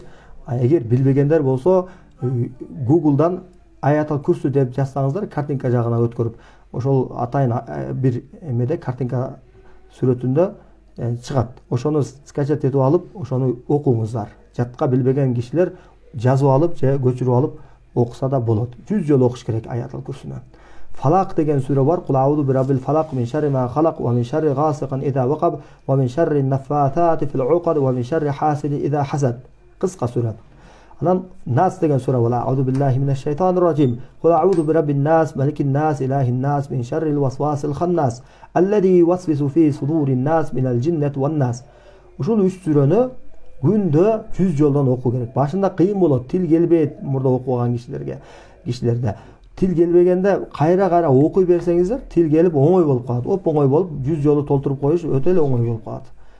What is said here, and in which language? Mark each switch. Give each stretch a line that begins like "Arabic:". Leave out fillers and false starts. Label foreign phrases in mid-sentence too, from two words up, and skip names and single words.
Kyrgyz: Эгер билбегендер болсо, Google'дан Аятал Курсу деп жазсаңыздар, картинка жагына өткөрүп, ошол атайын бир эмеде картинка сүрөтүндө чыгат. Ошону скачать этип алып, ошону окуңуздар. Жатка билбеген кишилер жазып алып же көчүрүп алып окуса да болот. 100 жолу окуш керек Аятал Курсуну.
Arabic: Фалак деген сүрө бар. قل أعوذ برب الفلق من شر ما خلق ومن شر غاسق إذا وقب ومن شر النفاثات في العقد ومن شر حاسد إذا حسد.
Kyrgyz: Кыска сүрө. Анан Нас деген сүрө бар.
Arabic: أعوذ بالله من الشيطان الرجيم. قل أعوذ برب الناس ملك الناس إله الناس من شر الوسواس الخناس, الذي يوسوس في صدور الناس من الجنة والناس.
Kyrgyz: Ушул 3 сүрөнү күндө 100 жолдон окуу керек. Башында кыйын болот, тил келбейт мурда окуган кишилерде. Тил келбегенде кайра окуй берсеңиздер, тил келип оңой болуп калат. Оп оңой болуп 100 жолу толтуруп коюш өтө эле оңой болуп калат.